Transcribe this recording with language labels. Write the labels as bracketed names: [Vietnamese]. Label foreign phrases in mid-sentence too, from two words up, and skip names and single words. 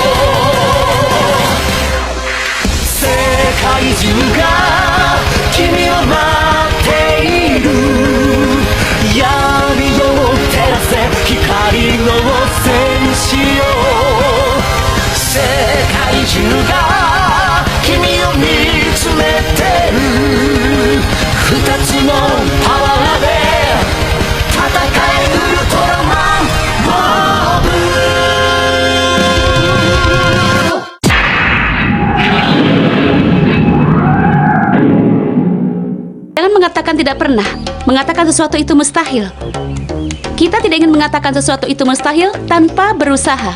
[Japanese] 世界中が君を待っている闇を照らせ光の戦士よ世界中が君を見つめてる二つのパワーで戦えウルトラマンボブ [Indonesian] Jangan mengatakan tidak pernah. Mengatakan sesuatu itu mustahil. Kita tidak ingin mengatakan sesuatu itu mustahil tanpa berusaha.